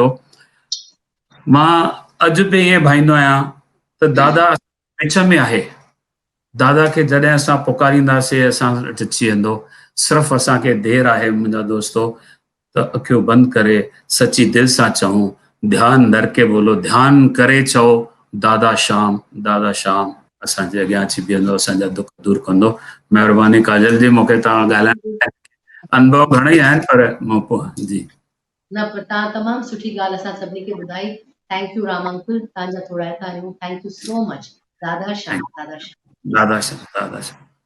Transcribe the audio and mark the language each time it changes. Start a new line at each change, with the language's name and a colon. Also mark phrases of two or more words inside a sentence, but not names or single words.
Sindhi: मां अॼु बि ईअं भाईंदो आहियां त दादा विच में आहे, दादा खे जॾहिं असां पुकारींदासीं असां वटि अची वेंदो। सिर्फ़ु असांखे देरि आहे मुंहिंजा दोस्तो त अखियूं बंदि करे सची दिलि सां चऊं,
Hindi: ध्यानु धर के बोलो,
Sindhi: ध्यानु करे चओ दादा श्याम, दादा श्याम असांजे अॻियां अची बीहंदो, असांजा दुख दूरि कंदो। महिरबानी काजल जी, मूंखे तव्हां ॻाल्हाइण अनुभव घणेई आहिनि पर मूं जी न, पर तव्हां तमामु सुठी ॻाल्हि असां सभिनी खे ॿुधाई।
English: Thank you Ram uncle,
Sindhi: तव्हांजा थोरा आहियूं।
English: Thank you so much.
Sindhi: दादा श्याम, दादा श्याम। दादा श्याम, दादा श्याम।